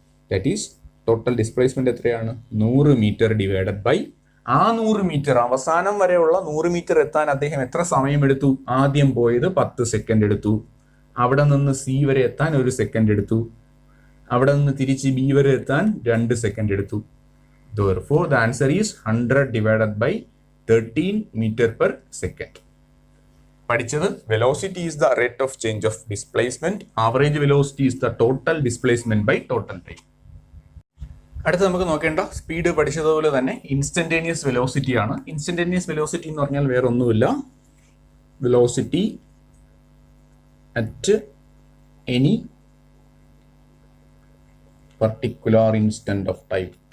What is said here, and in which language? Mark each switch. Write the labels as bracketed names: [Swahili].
[English] that is total displacement [Malayalam] എത്രയാണ്? 100 metre divided by ആ 100 metre, അവസാനം വരെയുള്ള 100 മീറ്റർ എത്താൻ അദ്ദേഹം എത്ര സമയം എടുത്തു? ആദ്യം പോയത് 10 സെക്കൻഡ് എടുത്തു. അവിടെ നിന്ന് സി വരെ എത്താൻ 1 സെക്കൻഡ് എടുത്തു. അവിടെ നിന്ന് തിരിച്ച് ബി വരെ എത്താൻ 2 സെക്കൻഡ് എടുത്തു. [English] Therefore, the answer is 100 divided by 13 meter per second. [Malayalam] പഠിച്ചത് [English] Velocity is the rate of change of displacement. Average velocity is the total displacement by total time. [Malayalam] അടുത്ത നമുക്ക് നോക്കേണ്ട സ്പീഡ് പഠിച്ചതുപോലെ തന്നെ ഇൻസ്റ്റന്റേനിയസ് വെലോസിറ്റി ആണ്. [English] instantaneous velocity [Malayalam] എന്ന് പറഞ്ഞാൽ വേറെ ഒന്നുമില്ല, [English] Velocity at any particular instant of time.